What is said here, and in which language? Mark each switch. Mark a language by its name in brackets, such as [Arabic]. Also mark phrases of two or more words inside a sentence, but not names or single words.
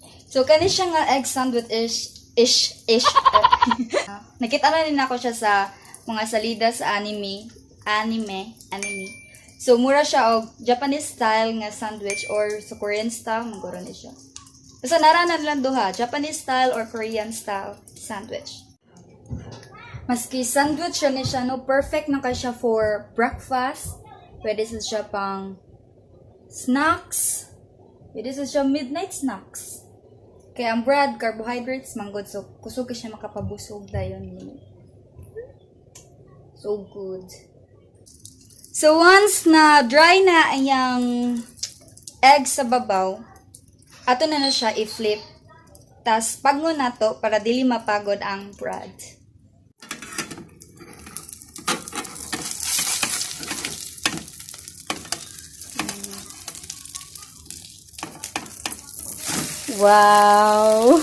[Cebuano] So, kani siya nga egg sandwich ish. Nakita na rin ako siya sa mga salida sa anime. So, mura siya og [English] Japanese style [Cebuano] nga sandwich or sa [English] Korean style, [Cebuano] maguro ni siya. Basta naranan lang duha, [English] Japanese style or Korean style sandwich. [Cebuano] Maski sandwich siya ni siya, no, perfect na kay siya [English] for breakfast. [Cebuano] Pwede siya pang snacks. Pwede siya [English] midnight snacks. [Cebuano] Kaya ang bread, carbohydrates, manggod. So, kusog siya makapabusog dayon. [English] So good. [Cebuano] So, once na dry na yung egg sa babaw, ato na siya i-flip. Tas, pagngon na to para dili mapagod ang bread. [English] Wow!